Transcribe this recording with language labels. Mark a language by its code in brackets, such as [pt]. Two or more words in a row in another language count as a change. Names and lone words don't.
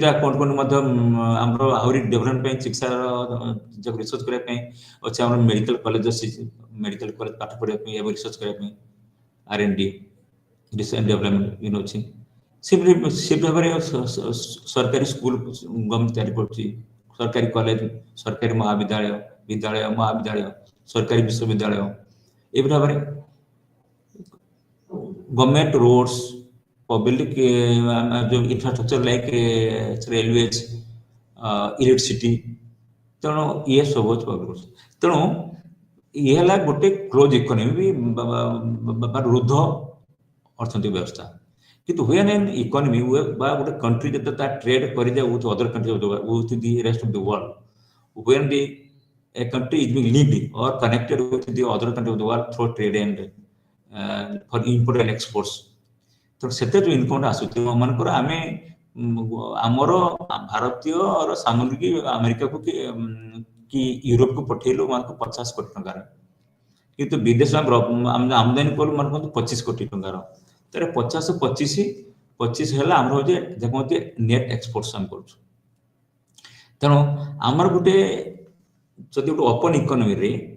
[or] କ'ଣ ମଧ୍ୟ ଆମର ଆହୁରି ଡେଭଲପମେଣ୍ଟ ପାଇଁ ଚିକିତ୍ସାର ରିସର୍ଚ୍ଚ କରିବା ପାଇଁ ଅଛି ଆମର [en] medical college [or] ଅଛି [en] medical college [or] ପାଠ ପଢିବା ପାଇଁ ଏବଂ ରିସର୍ଚ୍ଚ କରିବା ପାଇଁ [en] R&D research development [or] ଅଛି ସେ ଭାବରେ ସରକାରୀ [en] school government [or] ତିଆରି କରୁଛି ସରକାରୀ କଲେଜ ସରକାରୀ ମହାବିଦ୍ୟାଳୟ ସରକାରୀ ବିଶ୍ୱବିଦ୍ୟାଳୟ ଏଭଳି ଭାବରେ [en] government roads, public जो infrastructure like railways, electricity, [or] ତେଣୁ ଇଏ ସବୁ ଅଛି [en] public roads [or] ତେଣୁ ଇଏ ହେଲା ଗୋଟେ [en] close economy [or] ବା ରୁଦ୍ଧ ଅର୍ଥନୈତିକ ବ୍ୟବସ୍ଥା କିନ୍ତୁ [en] when an economy [or] ବା ଗୋଟେ [en] country [or] ଯେତେ ତା [en] trade କରିଯାଏ with other countries with the rest of the world when a country is being linked or connected with the other countries of the world through trade and for import and exports [or] ତ ସେଥିରେ ଯୋଉ ଇନକମ୍ ଟା ଆସୁଛି ମନେକର ଆମେ ଆମର ଭାରତୀୟର ସାମଗ୍ରୀ ଆମେରିକାକୁ କି ୟୁରୋପକୁ ପଠେଇଲୁ ମାନଙ୍କୁ 50 କୋଟି ଟଙ୍କାର କିନ୍ତୁ ବିଦେଶରୁ ଆମେ ଆମଦାନୀ କଲୁ ମାନଙ୍କୁ 25 କୋଟି ଟଙ୍କାର ତାର 50-25 ହେଲା ଆମର ହଉଛି ଯାହା କୁହନ୍ତି [en] net exports [or] ଆମେ କରୁଛୁ ତେଣୁ ଆମର ଗୋଟେ ଯଦି ଗୋଟେ [en] open economy